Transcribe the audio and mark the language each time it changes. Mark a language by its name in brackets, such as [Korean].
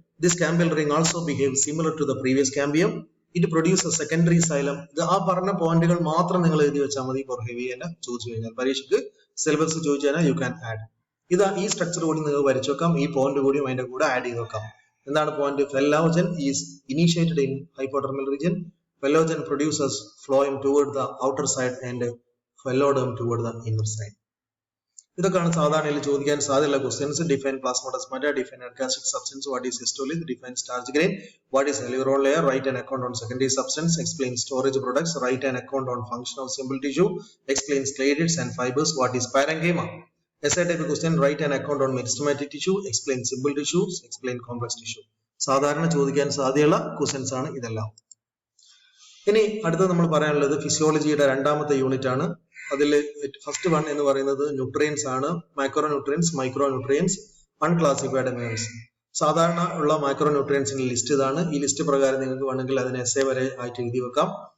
[English] This cambial ring also behaves similar to the previous cambium. It produces secondary xylem. [Malayalam] ഇത് ആ പറഞ്ഞ പോയിന്റുകൾ മാത്രം നിങ്ങൾ എഴുതി വെച്ചാൽ മതി. ബൊറേവിയനെ ചോദിച്ചു കഴിഞ്ഞാൽ പരീക്ഷയ്ക്ക് സിലബസ് ചോദിച്ചു കഴിഞ്ഞാൽ [English] You can add. [Malayalam] ഇതാ ഈ സ്ട്രക്ചർ കൂടി നിങ്ങൾ വരച്ചു വെക്കാം. ഈ പോയിന്റ് കൂടിയും അതിന്റെ കൂടെ ആഡ് ചെയ്ത് വെക്കാം. എന്താണ് point? [English] Phellogen is initiated in hypodermal region. Phellogen produces phloem toward the outer side and phelloderm toward the inner side. [Malayalam] ഇതൊക്കെയാണ് സാധാരണയിൽ ചോദിക്കാൻ സാധ്യതയുള്ള questions. [English] Define plasmodesmata, define ergastic substance, what is histolysis, define starch grain, what is alveolar layer, write an account on secondary substance, explain storage products, write an account on function of simple tissue, explain clades and fibers, what is parenchyma. Essay type question, write an account on meristematic tissue, explain simple tissues, explain complex tissue. [Malayalam] സാധാരണ ചോദിക്കാൻ സാധ്യതയുള്ള questions ആണ് ഇതെല്ലാം. ഇനി അടുത്തത് നമ്മൾ പറയാനുള്ളത് ഫിസിയോളജിയുടെ രണ്ടാമത്തെ യൂണിറ്റ് ആണ്. അതിൽ ഫസ്റ്റ് വൺ എന്ന് പറയുന്നത് ന്യൂട്രിയൻസ് ആണ്. Micro nutrients, micro nutrients, അൺക്ലാസിഫൈഡ് minerals. സാധാരണ ഉള്ള മൈക്രോ ന്യൂട്രിയൻസിന്റെ ലിസ്റ്റ് ഇതാണ്. ഈ ലിസ്റ്റ് പ്രകാരം നിങ്ങൾക്ക് വേണമെങ്കിൽ അതിനെ എസ്സേ വരെ ആയിട്ട് എഴുതി വെക്കാം.